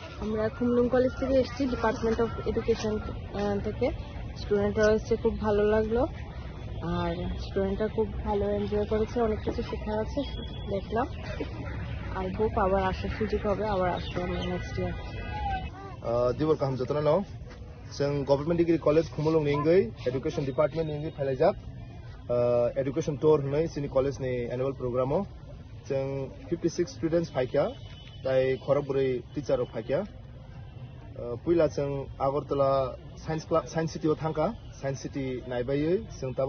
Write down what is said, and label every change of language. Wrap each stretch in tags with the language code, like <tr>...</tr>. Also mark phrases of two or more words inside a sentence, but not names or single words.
<bn>আমরা খুমলুং কলেজ থেকে এসেছি</bn> <en>department of education</en> <bn>থেকে স্টুডেন্টরা এসে খুব ভালো লাগলো আর স্টুডেন্টরা খুব ভালো এনজয় করেছে অনেক কিছু শেখা আছে দেখলাম</bn> <en>I hope</en> <bn>আবার আসার সুযোগ হবে আবার আসবো আমরা</bn> <en>next year</en> <trp>দিবর কাহাম যতনা নাও जों गभर्नमेंट डिग्री कलेज खुमलुं निंगै</trp> <en>education department</en> <trp>निंगै फैलायजाक</trp> <en>education tour</en> <trp>होनाय जोंनि कलेजनि एनुअल प्रग्रामाव जों 56 स्टुडेन्ट्स फायखा ताय खरगबुरै टिचार फायखा पुइला जों आगरतला साइन्स सिटीआव थांखा साइन्स सिटी नायबायै जों ताबो</trp>